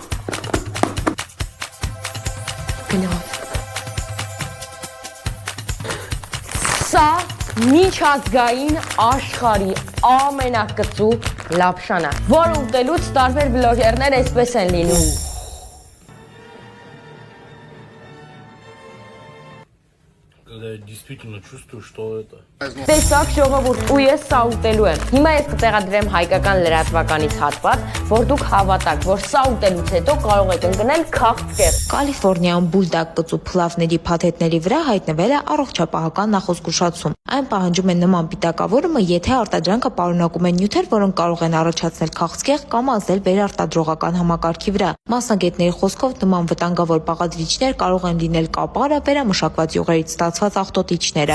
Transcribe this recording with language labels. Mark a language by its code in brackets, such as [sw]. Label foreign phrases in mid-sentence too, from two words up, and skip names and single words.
[hy] Սա միջազգային աշխարհի ամենակծու լապշան է, որը ուտելուց տարբեր բլոգերներ այսպես են լինում։ [ru] Когда я действительно чувствую, что это. [hy] Տեսակ ժողովուրդ, ու ես սա ուտելու եմ։ Հիմա ես կտեղադրեմ հայկական լրատվականից հատված, որ դուք հավատաք, որ սա ուտելուց հետո կարող եք ընկնել քաղցկեղ։ Կալիֆոռնիայում բուլդակ կծու փլավների փաթեթների վրա հայտնվել է առողջապահական նախազգուշացում։ Այն պահանջում է նման պիտակավորումը, եթե արտադրանքը պարունակում է նյութեր, որոնք կարող են առաջացնել քաղցկեղ կամ ազդել վերարտադրողական համակարգի վրա։ Մասնագետների խոսքով նման վտանգավոր բաղադրիչներ կարող են լինել կապարը, վերամշակված յուղերից ստացված աղտոտիչները։